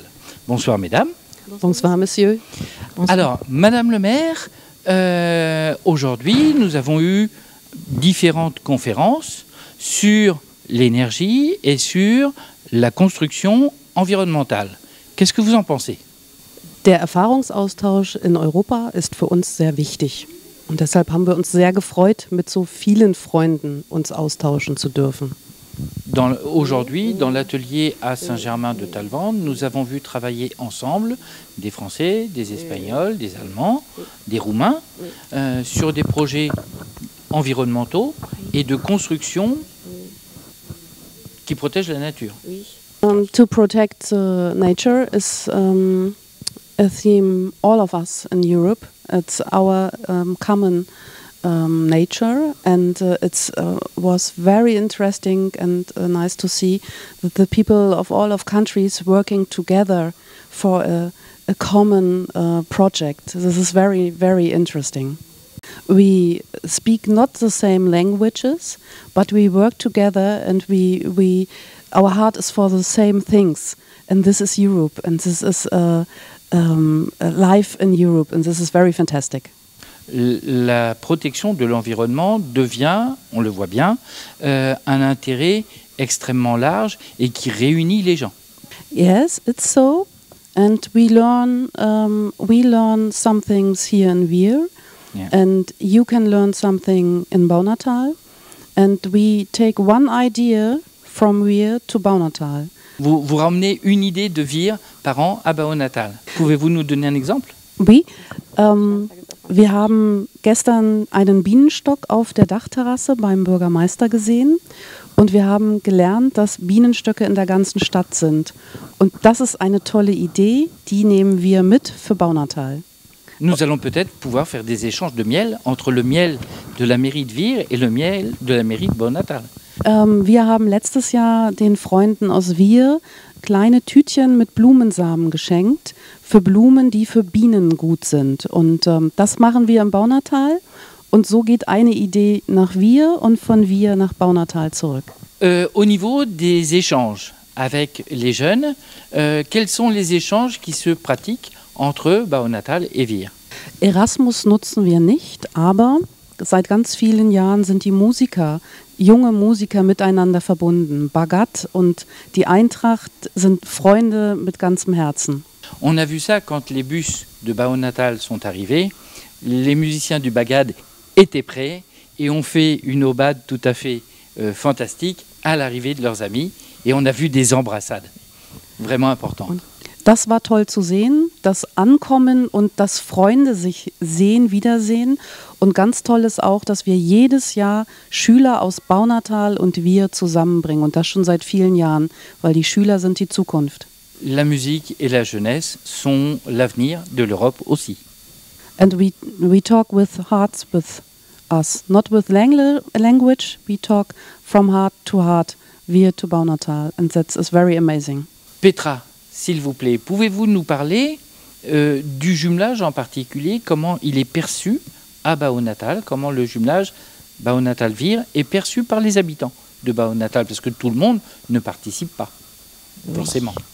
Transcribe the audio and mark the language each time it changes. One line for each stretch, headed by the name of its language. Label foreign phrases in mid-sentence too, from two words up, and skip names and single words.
French: Bonsoir mesdames. Bonsoir monsieur. Bonsoir. Alors Madame le maire, aujourd'hui nous avons eu différentes conférences sur l'énergie et sur la construction environnementale. Qu'est-ce que vous en pensez?
German: Der Erfahrungsaustausch in Europa ist für uns sehr wichtig. Und deshalb haben wir uns sehr gefreut, mit so vielen Freunden uns austauschen zu dürfen.
French: Aujourd'hui, dans l'atelier à Saint-Germain de Talvende, nous avons vu travailler ensemble des Français, des Espagnols, des Allemands, des Roumains, sur des projets environnementaux et de construction qui protègent la nature.
English: To protect nature is a theme all of us in Europe. It's our common nature, and it was very interesting and nice to see that the people of all of countries working together for a common project. This is very, very interesting. We speak not the same languages, but we work together, and our heart is for the same things. And this is Europe, and this is life in Europe, and this is very fantastic.
French: La protection de l'environnement devient, on le voit bien, un intérêt extrêmement large et qui réunit les gens.
English: Yes, it's so, and we learn some things here in Vire. Yeah. And you can learn something in Baonatal, and we take one idea from Vire to Baonatal.
French: Vous ramenez une idée de Vire par an à Baonatal. Pouvez-vous nous donner un exemple? Oui.
German: Wir haben gestern einen Bienenstock auf der Dachterrasse beim Bürgermeister gesehen und wir haben gelernt, dass Bienenstöcke in der ganzen Stadt sind. Und das ist eine tolle Idee, die nehmen wir mit für Baunatal.
French: Nous allons peut-être pouvoir faire des échanges de miel entre le miel de la mairie de Vire et le miel de la mairie de Baunatal.
German: Wir haben letztes Jahr den Freunden aus Vire kleine Tütchen mit Blumensamen geschenkt für Blumen, die für Bienen gut sind. Und das machen wir im Baunatal. Und so geht eine Idee nach Vire und von Vire nach Baunatal zurück.
French: Au niveau des échanges avec les jeunes, quels sont les échanges qui se pratiquent entre Baunatal et Vire?
German: Erasmus nutzen wir nicht, aber seit ganz vielen Jahren sind die Musiker, junge Musiker miteinander verbunden. Bagat und die Eintracht sind Freunde mit ganzem Herzen.
French: On a vu ça quand les bus de Baunatal sont arrivés. Les musiciens du Bagad étaient prêts et ont fait une aubade tout à fait fantastique à l'arrivée de leurs amis. Et on a vu des embrassades. Vraiment importantes.
German: Das war toll zu sehen, das Ankommen und dass Freunde sich sehen, wiedersehen. Und ganz toll ist auch, dass wir jedes Jahr Schüler aus Baunatal und wir zusammenbringen. Und das schon seit vielen Jahren, weil die Schüler sind die Zukunft.
French: La musique et la jeunesse sont l'avenir de l'Europe aussi.
English: And we talk with hearts with us, not with language. We talk from heart to heart, Vire to Baunatal. And that is very amazing.
French: Petra, s'il vous plaît, pouvez-vous nous parler du jumelage en particulier, comment il est perçu à Baunatal, comment le jumelage Baunatal-Vire est perçu par les habitants de Baunatal, parce que tout le monde ne participe pas, forcément.